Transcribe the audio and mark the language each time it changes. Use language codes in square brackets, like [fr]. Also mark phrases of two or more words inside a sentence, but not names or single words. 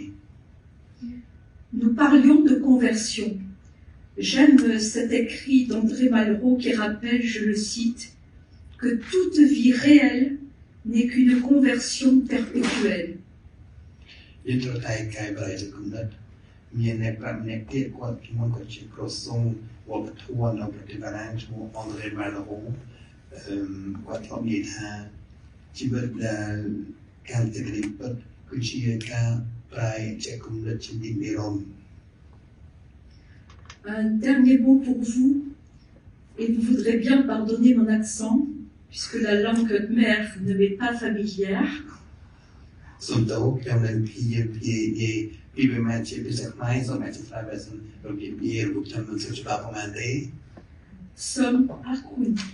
[fr] Nous parlions de conversion. J'aime cet écrit d'André Malraux qui rappelle, je le cite, que toute vie réelle n'est qu'une conversion perpétuelle. [km] យើងត្រូវតែកែប្រែទៅគំនិតមានអ្នកប្រាជ្ញអ្នកទៀតគាត់ជាមួយគាត់ជាក្រសួងវប្បធម៌នៅប្រទេសបារាំងឈ្មោះ André Malraux គាត់ធ្លាប់និយាយថាជីវិតដែលការទៅទីពិតគឺជាការប្រែជាគំនិតជានិរន្តរ៍ [fr] Un dernier mot pour vous, et vous voudrez bien pardonner mon accent, puisque la langue mère ne m'est pas familière. Sommes Akun.